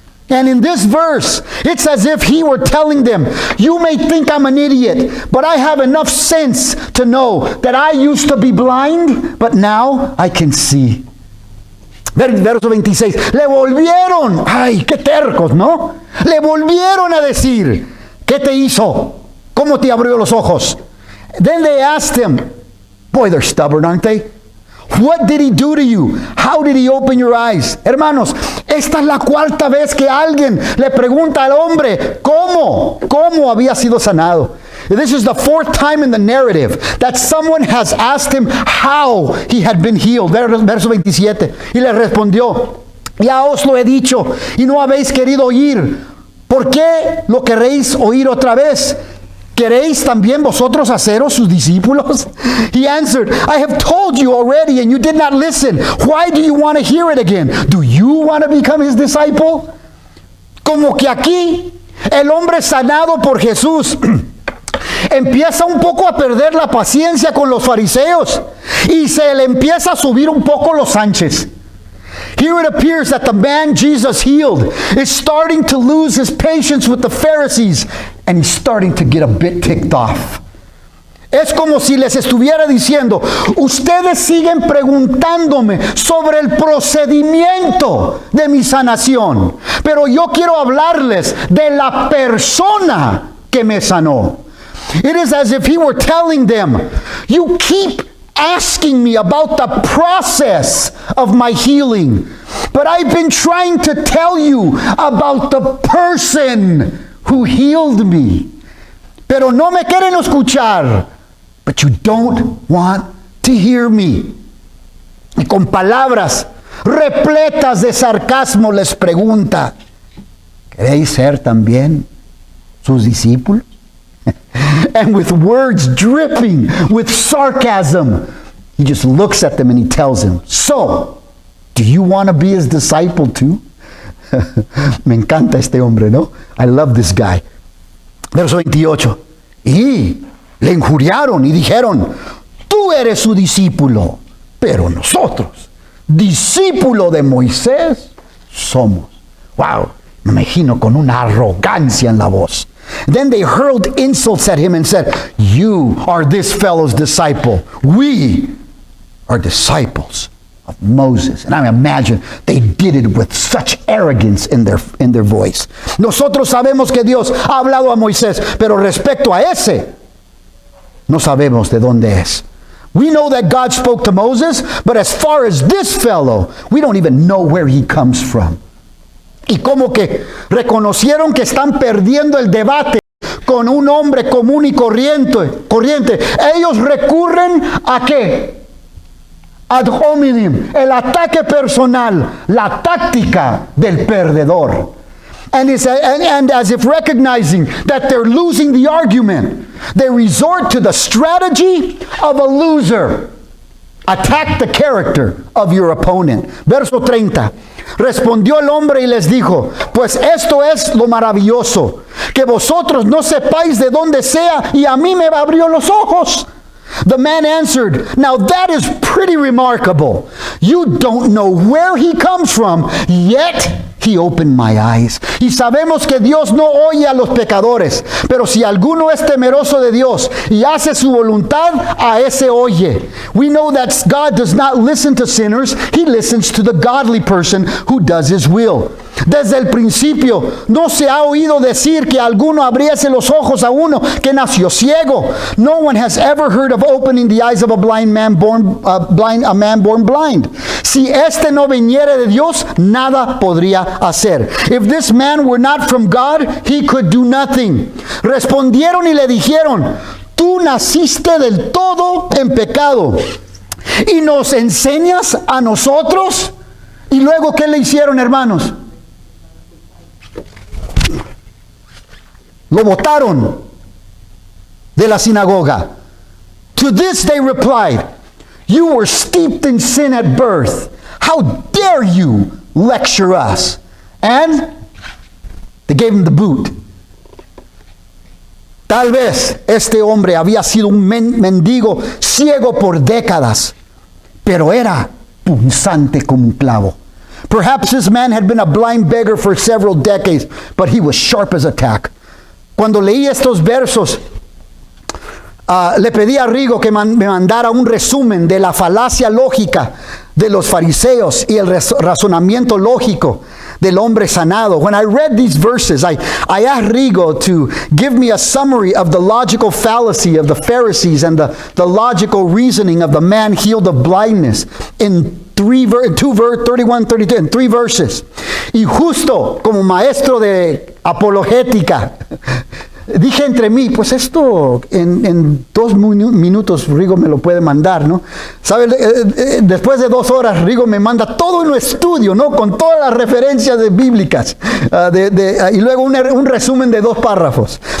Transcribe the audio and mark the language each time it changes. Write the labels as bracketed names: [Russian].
[English] And in this verse, it's as if he were telling them, you may think I'm an idiot, but I have enough sense to know that I used to be blind, but now I can see. [Spanish] Verso 26, le volvieron, ay, qué tercos, ¿no? Le volvieron a decir, ¿qué te hizo? ¿Cómo te abrió los ojos? [English] Then they asked him, boy, they're stubborn, aren't they? What did he do to you? How did he open your eyes? [Spanish] Hermanos, esta es la cuarta vez que alguien le pregunta al hombre cómo había sido sanado. [English] This is the fourth time in the narrative that someone has asked him how he had been healed. [Spanish] Verso 27. Y le respondió, ya os lo he dicho y no habéis querido oír. ¿Por qué lo queréis oír otra vez? ¿Queréis también vosotros haceros sus discípulos? [English] He answered, I have told you already and you did not listen. Why do you want to hear it again? Do you want to become his disciple? [Spanish] Como que aquí el hombre sanado por Jesús empieza un poco a perder la paciencia con los fariseos y se le empieza a subir un poco los Sánchez. [English] Here it appears that the man Jesus healed is starting to lose his patience with the Pharisees and he's starting to get a bit ticked off. [Spanish] Es como si les estuviera diciendo, ustedes siguen preguntándome sobre el procedimiento de mi sanación, pero yo quiero hablarles de la persona que me sanó. [English] It is as if he were telling them, you keep asking me about the process of my healing, but I've been trying to tell you about the person who healed me. [Spanish] Pero no me quieren escuchar, [English] but you don't want to hear me. [Spanish] Y con palabras repletas de sarcasmo les pregunta, ¿queréis ser también sus discípulos? [English] And with words dripping with sarcasm, he just looks at them and he tells them, so, do you want to be his disciple too? [Spanish] Me encanta este hombre, ¿no? [English] I love this guy. [Spanish] Verso 28. Y le injuriaron y dijeron, tú eres su discípulo, pero nosotros, discípulo de Moisés, somos. Wow, me imagino con una arrogancia en la voz. [English] Then they hurled insults at him and said, you are this fellow's disciple. We are disciples of Moses. And I imagine they did it with such arrogance in their voice. [Spanish] Nosotros sabemos que Dios ha hablado a Moisés, pero respecto a ese, no sabemos de dónde es. [English] We know that God spoke to Moses, but as far as this fellow, we don't even know where he comes from. [Spanish] Y como que reconocieron que están perdiendo el debate con un hombre común y corriente. Ellos recurren a ¿qué? Ad hominem, el ataque personal, la táctica del perdedor. [English] And as if recognizing that they're losing the argument, they resort to the strategy of a loser. Attack the character of your opponent. [Spanish] Verso 30. Respondió el hombre y les dijo, pues esto es lo maravilloso, que vosotros no sepáis de dónde sea, y a mí me abrió los ojos. [English] The man answered, now that is pretty remarkable. You don't know where he comes from, yet he opened my eyes. [Spanish] Y sabemos que Dios no oye a los pecadores, pero si alguno es temeroso de Dios y hace su voluntad, a ese oye. [English] We know that God does not listen to sinners, he listens to the godly person who does his will. [Spanish] Desde el principio no se ha oído decir que alguno abriese los ojos a uno que nació ciego. [English] No one has ever heard of opening the eyes of a man born blind. [Spanish] Si este no viniere de Dios, nada podría hacer. [English] If this man were not from God, he could do nothing. [Spanish] Respondieron y le dijeron, tú naciste del todo en pecado y nos enseñas a nosotros. Y luego, ¿qué le hicieron, hermanos? Lo botaron de la sinagoga. [English] To this they replied, you were steeped in sin at birth. How dare you lecture us? And they gave him the boot. [Spanish] Tal vez este hombre había sido un mendigo ciego por décadas, pero era punzante como un clavo. [English] Perhaps this man had been a blind beggar for several decades, but he was sharp as a tack. [Spanish] Cuando leí estos versos, le pedí a Rigo que me mandara un resumen de la falacia lógica de los fariseos y el razonamiento lógico del hombre sanado. [English] When I read these verses, I asked Rigo to give me a summary of the logical fallacy of the Pharisees and the logical reasoning of the man healed of blindness in 31, 32, en 3 verses. [Spanish] Y justo como maestro de apologética, dije entre mí, pues esto en 2 minutos Rigo me lo puede mandar, ¿no? ¿Sabe? Después de 2 horas Rigo me manda todo un estudio, ¿no? Con todas las referencias bíblicas y luego un resumen de 2 párrafos.